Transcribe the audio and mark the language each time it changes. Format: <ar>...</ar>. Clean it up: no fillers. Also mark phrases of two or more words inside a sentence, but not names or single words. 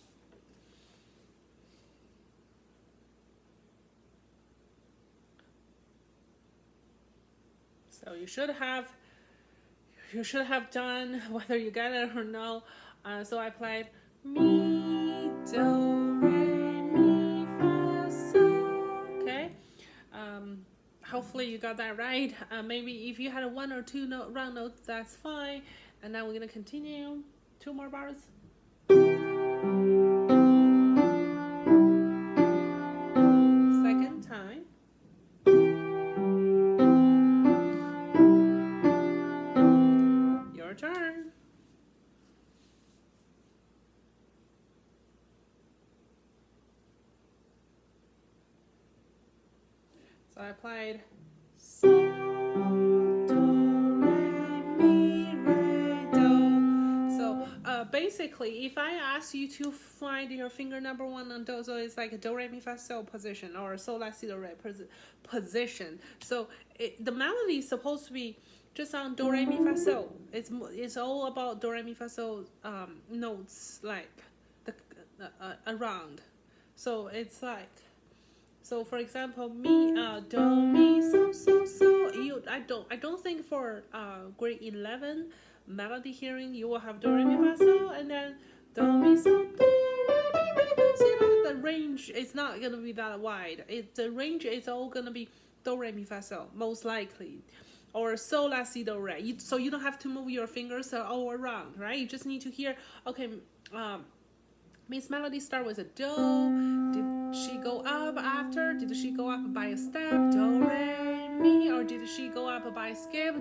<en>So you should have done whether you get it or no. So I played mi, do, re, mi, fa, sol. Okay. Hopefully you got that right. Maybe if you had a 1 or 2 round notes, that's fine. And now we're gonna continue 2 more bars. Second time. Your turn. So I played sol, do, re, mi, re, do. So basically, if I ask you to find your finger number 1 on do, so it's like a do, re, mi, fa, sol position, or sol, la, si, do, re position. So the melody is supposed to be just on do, re, mi, fa, sol. It's all about do, re, mi, fa, sol notes, like the around. So it's like, so for example, mi, do, mi, so, so, so. I don't think for grade 11 melody hearing you will have do, re, mi, fa, sol, and then do, mi, so, do, re, mi, re, do, si, la. The range is not gonna be that wide. The range is all gonna be do, re, mi, fa, sol, most likely, or sol, la, si, do, re. So you don't have to move your fingers all around, right? You just need to hear. Okay, Miss Melody start with a do. Did she go up after? Did she go up by a step? Do, re, mi. Or did she go up by a skip?</en>